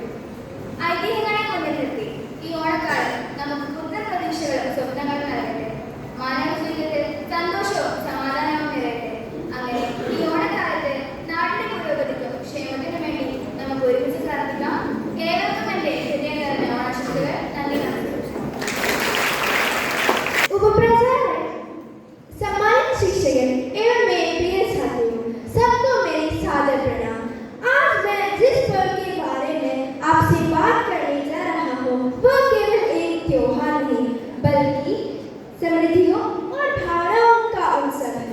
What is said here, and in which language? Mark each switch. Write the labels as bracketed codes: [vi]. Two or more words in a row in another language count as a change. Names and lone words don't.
[ml] ഐതിഹ്യങ്ങളെ കൊണ്ട് നിർത്തി ഈ ഓണക്കാലം നമുക്ക് പുത്തൻ പ്രതീക്ഷകളും സ്വപ്നങ്ങളും നൽകട്ടെ. മാനവ ജീവിതത്തിൽ സന്തോഷവും സമാധാനവും നിറയട്ടെ. അങ്ങനെ ഈ ഓണക്കാലത്ത് നാടിന്റെ പുരോഗതിക്കും ക്ഷേമത്തിനും വേണ്ടി നമുക്ക് ഒരുമിച്ച് പ്രാർത്ഥിക്കാം. ഏവർക്കും എന്റെ ഹൃദയം നിറഞ്ഞ ഓണാശംസകൾ. നന്ദി, നമസ്കാരം. [hi] सम्मानित शिक्षक एवं मेरे प्रिय साथियों, सबको मेरी सादर प्रणाम। आज मैं जिस पर्व के बारे में आपसे बात करने जा रहा हूँ वह केवल एक त्योहार नहीं बल्कि समृद्धियों और भावनाओं का उत्सव है।